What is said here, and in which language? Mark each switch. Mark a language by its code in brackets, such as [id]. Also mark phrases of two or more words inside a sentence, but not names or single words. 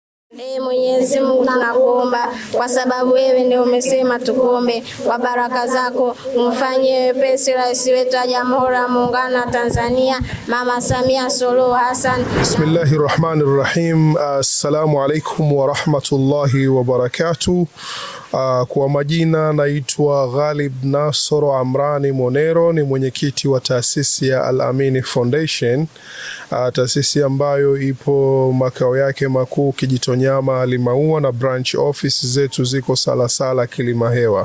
[sw] Mwenyezi Mungu tunakuomba kwa sababu wewe ndio umesema tukuombe, kwa baraka zako umfanyie wepesi rais wetu wa Jamhuri ya Muungano wa Tanzania Mama Samia Suluhu Hassan. [ar] بسم الله الرحمن الرحيم. السلام عليكم ورحمة الله وبركاته. [sw] Kwa majina naitwa Ghalib Nasoro Amrani Monero, ni mwenyekiti wa taasisi ya Al-Amin Foundation, taasisi ambayo ipo makao yake makuu Kijitonyama Limaua na [en] branch office [sw] zetu ziko Salasala Kilimahewa.